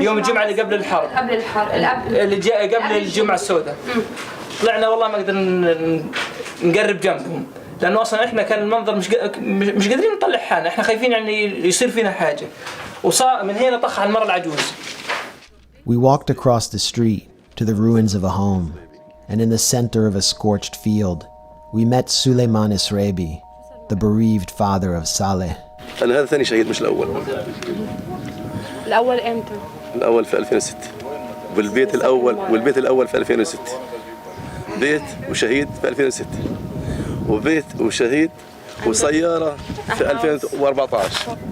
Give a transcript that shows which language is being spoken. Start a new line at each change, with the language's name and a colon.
Arabic: يوم الجمعة اللي قبل الحرب اللي جاء قبل الجمعة السوداء. طلعنا والله ما قدرنا نقرب جنبهم، لأنه أصلاً إحنا كان المنظر مش قادرين نطلع حالنا، إحنا خايفين يعني يصير فينا حاجة. وصار من هنا طخ على المرة العجوز.
English: We walked across the street to the ruins of a home, and in the center of a scorched field, we met Suleiman Isrebi, the bereaved father of Saleh.
Arabic: أنا هذا ثاني شهيد مش الأول. الأول إمتى؟ الأول في 2006. والبيت الأول في 2006. بيت وشهيد في 2006. وبيت وشهيد وسيارة في 2014.